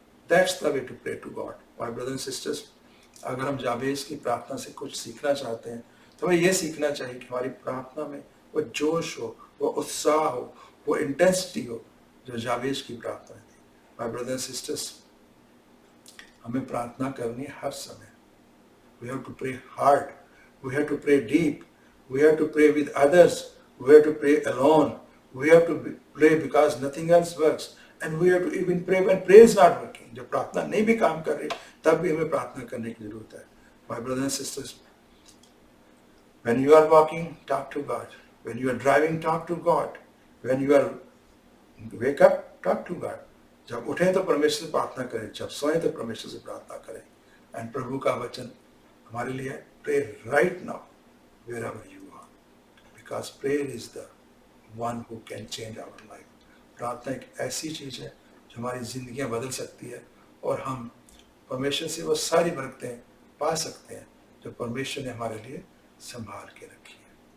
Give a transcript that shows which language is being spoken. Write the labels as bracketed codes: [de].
[en] That's the way to pray to God. My brothers and sisters, [hi] अगर हम जाबेज की प्रार्थना से कुछ सीखना चाहते हैं, तो हमें यह सीखना चाहिए कि हमारी प्रार्थना में वो जोश हो, वो उत्साह हो, वो इंटेंसिटी हो जो जाबेज की प्रार्थना थी। [en] my brothers and sisters, [hi] हमें प्रार्थना करनी हर समय। [en] We have to pray hard. We have to pray deep. We have to pray with others. We have to pray alone. We have to pray because nothing else works. And we have to even pray when prayer is not working. [hi] जब प्रार्थना नहीं भी काम कर रही, तब भी हमें प्रार्थना करने की जरूरत है। [en] My brothers and sisters, when you are walking, talk to God. When you are driving, talk to God. When you are wake up, talk to God. [hi] जब उठें तो परमेश्वर से प्रार्थना करें, जब सोएं तो परमेश्वर से प्रार्थना करें। [en] And [hi] प्रभु का वचन हमारे लिए [en] pray right now wherever you are, because prayer is the one who can change our life. [hi] प्रार्थना एक ऐसी चीज है जो हमारी जिंदगियां बदल सकती है, और हम परमेश्वर से वो सारी बरकतें पा सकते हैं जो परमेश्वर ने हमारे लिए संभाल के रखी है।